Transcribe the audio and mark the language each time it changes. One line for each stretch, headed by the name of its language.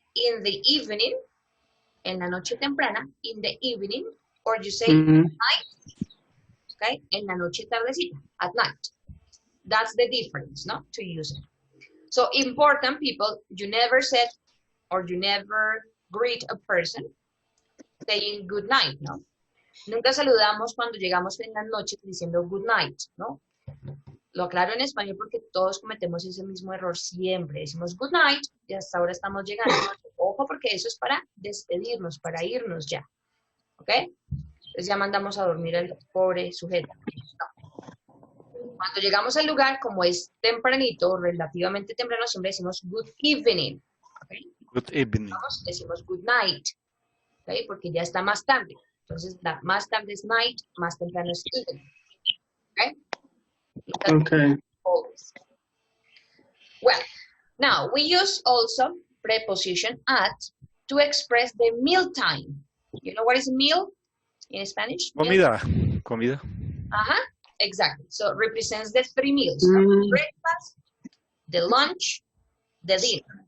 English: In the evening,
Spanish: en la noche temprana,
English: in the evening, or you say night, okay?
Spanish: En la noche tardecita,
English: at night. That's the difference, no? To use it. So important people, you never said or you never greet a person saying good night, ¿no?
Spanish: Nunca saludamos cuando llegamos en las noches diciendo
English: good night,
Spanish: ¿no? Lo aclaro en español porque todos cometemos ese mismo error siempre. Decimos
English: good night
Spanish: y hasta ahora estamos llegando. Ojo porque eso es para despedirnos, para irnos ya. ¿Ok? Entonces ya mandamos a dormir al pobre sujeto. No. Cuando llegamos al lugar, como es tempranito, relativamente temprano, siempre decimos
English: good evening.
Spanish: ¿Okay?
English: Good evening.
Spanish: Vamos, decimos
English: good night.
Spanish: ¿Okay? Porque ya está más tarde. Entonces, más tarde es night, más temprano es evening. ¿Ok? Okay.
English: Always. Well, now we use also preposition at to express the meal time. You know what is meal in Spanish?
Spanish: Comida. Comida.
English: Exactly. So it represents the three meals. The breakfast, the lunch, the dinner.